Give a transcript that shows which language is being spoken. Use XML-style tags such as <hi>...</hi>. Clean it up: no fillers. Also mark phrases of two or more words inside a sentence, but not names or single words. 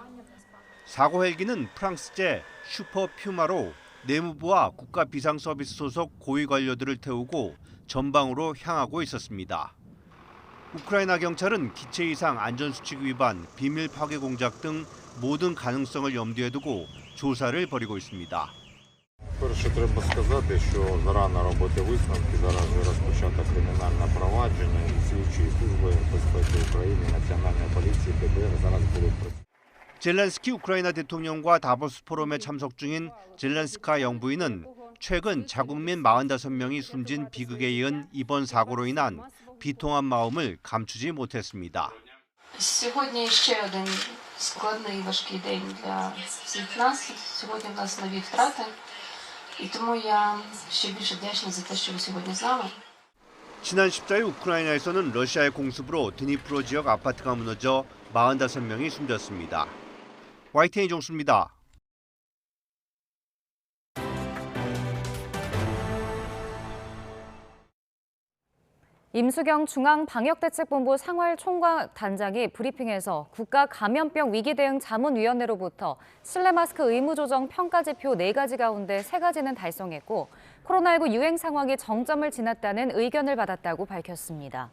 <ko>사고 헬기는 프랑스제 슈퍼 퓨마로 내무부와 국가비상서비스 소속 고위 관료들을 태우고 전방으로 향하고 있었습니다. 우크라이나 경찰은 기체 이상 안전수칙 위반, 비밀 파괴 공작 등 모든 가능성을 염두에 두고 조사를 벌이고 있습니다.</ko> <uk>Перше, треба сказати, що зарано робити висновки. Зараз вже розпочато кримінальне провадження і слідчі служби безпеки України, Національної поліції, ДБР зараз будуть працювати.</uk> <ko>젤렌스키 우크라이나 대통령과 다보스 포럼에 참석 중인 젤렌스카 영부인은 최근 자국민 45명이 숨진 비극에 이은 이번 사고로 인한 비통한 마음을 감추지 못했습니다.</ko> <uk>Сьогодні ще один складний, важкий день для всіх нас. Сьогодні в нас нові втрати. І тому я ще більше вдячна за те, що ви сьогодні з нами.</uk> <ko>지난 14일 우크라이나에서는 러시아의 공습으로 드니프로 지역 아파트가 무너져 45명이 숨졌습니다. YTN 종수입니다. 임수경 중앙방역대책본부 상활총괄단장이 브리핑에서 국가감염병 위기대응 자문위원회로부터 실내 마스크 의무 조정 평가지표 4가지 가운데 3가지는 달성했고 코로나19 유행 상황이 정점을 지났다는 의견을 받았다고 밝혔습니다.</ko>